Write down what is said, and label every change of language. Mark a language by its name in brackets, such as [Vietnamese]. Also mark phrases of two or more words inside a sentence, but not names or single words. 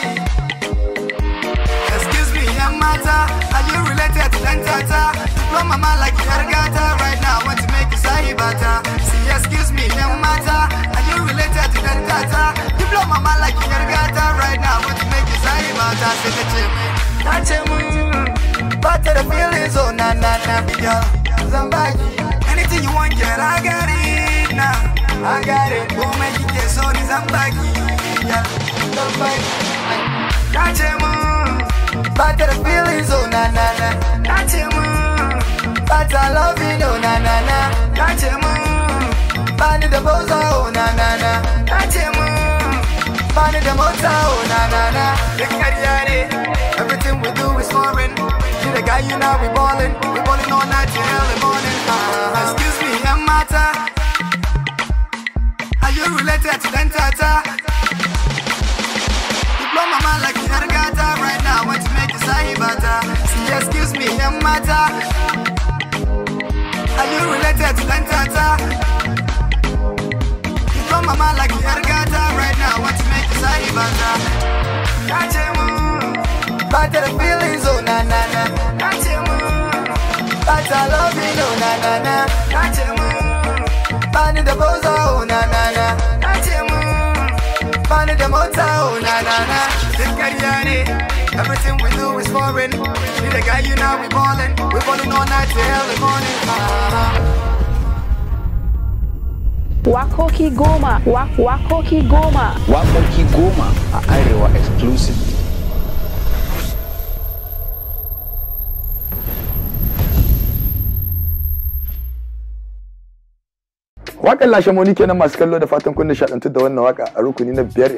[English] Excuse me, young mata, are you related to Dantata? Blow my mind like Yargata right now. I want to make you sahibata. See, excuse me, young mata, are you related to Dantata? You blow my mind like Yargata right now. I want to make you sahibata. Say the chimney, but to the feelings, oh na na na, big girl, Zambaki. Anything you want, girl, I got it now. I got it. Go make it get so Zambaki, yeah, Zambaki. But to the feelings, oh na na na, but I love you, no na na na. Bani the boza, oh na na na. Bani the motor, oh na na na. The career, everything we do is foreign. You the guy you know we ballin' all night till early morning. Excuse me, young mata, are you related to Dantata? You blow my mind like Yargata right now. I want to make you sahibata. See, excuse me, young mata, are you related to Dantata? You blow my mind like Yargata right now. I want to make you sahibata. But the feelings, oh na na na. But I love you, no na na na. Bani the boza, oh na na na. Bani the motor, oh na na na. The career, everything we do is foreign. You the guy you know we ballin' all night till early morning. [Hausa] Wakoki 10, wakoki 10. Wakoki 10 a Arewa exclusive. Waƙar Lashimoni kenan masu kallo, da fatan kun nishaɗantu da wannan waka a rukuni na 5.